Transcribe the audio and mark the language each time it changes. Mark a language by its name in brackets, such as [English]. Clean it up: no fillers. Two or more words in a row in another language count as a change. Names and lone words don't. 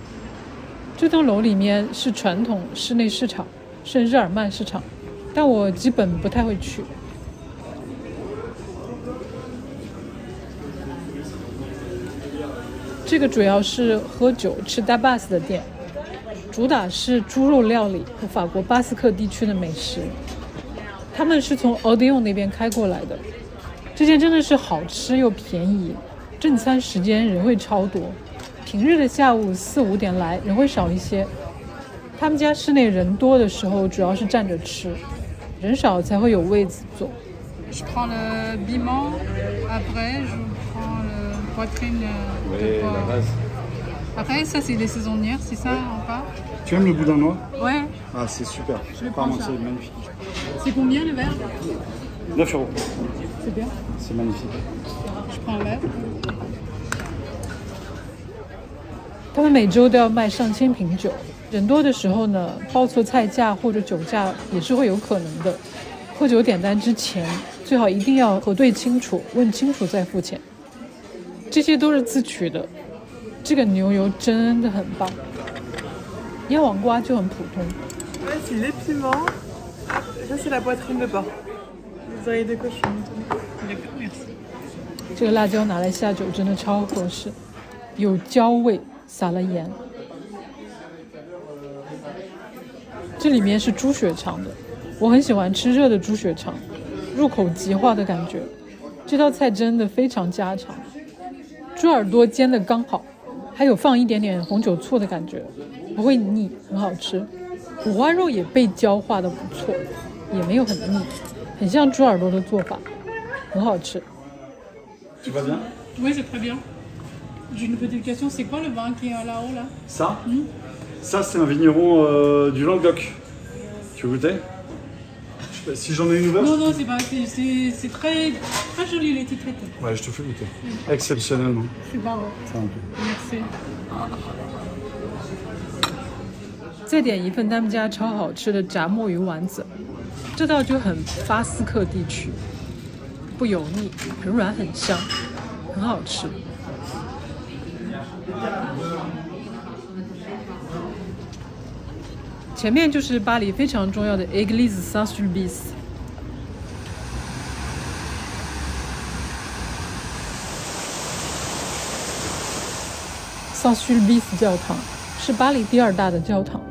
[Chinese] 這棟樓裡面是傳統室內市場，聖日耳曼市場，但我基本不太會去。這個主要是喝酒吃tapas的店，主打是豬肉料理和法國巴斯克地區的美食。他們是從 Odéon 那邊開過來的，這間真的是好吃又便宜，正餐時間人會超多，平日的下午4、5點來人會少一些。他們家室內人多的時候主要是站着吃，人少才會有位子坐。 [French] Je prends le piment, après je prends le poitrine de porc. Après, ça, c'est des saisonnières, c'est ça, en part? Tu aimes le boudin noir? Ouais. Ah, c'est super. Je vais prendre ça. C'est magnifique. C'est combien le verre? 9 €. C'est bien. C'est magnifique. Je prends un verre. [Chinese] 他们每周都要卖上千瓶酒，人多的时候呢，报错菜价或者酒价也是会有可能的。喝酒点单之前，最好一定要核对清楚，问清楚再付钱。这些都是自取的，这个牛油真的很棒。腌黄瓜就很普通。 [French] C'est les piments. Ça, c'est la poitrine de porc. Les oreilles de cochon. D'accord, merci. [Chinese] 这个辣椒拿来下酒真的超合适，有焦味，撒了盐。这里面是猪血肠的，我很喜歡吃熱的豬血腸，入口即化的感覺。這道菜真的非常家常，豬耳朵煎得剛好，還有放一點點紅酒醋的感覺，不會膩，很好吃。五花肉也被焦化的不錯，也沒有很膩，很像豬耳朵的做法，很好吃。 [French] Tu vas bien? Oui, c'est très bien. J'ai une petite question, c'est quoi le vin qui est là-haut là? Ça? Ça, c'est un vigneron du Languedoc. Tu veux goûter? Si j'en ai une ouverte? Non, non, c'est pas. C'est très, très joli l'étiquette. Ouais, je te fais goûter. Exceptionnellement. C'est pas vrai. Ça, un peu. Merci. [Chinese] 再點一份他們家超好吃的炸墨魚丸子，這道就很巴斯克地區，不油膩，很軟很香，很好吃。前面就是巴黎非常重要的 Église Saint-Sulpice。Saint-Sulpice 教堂是巴黎第2大的教堂。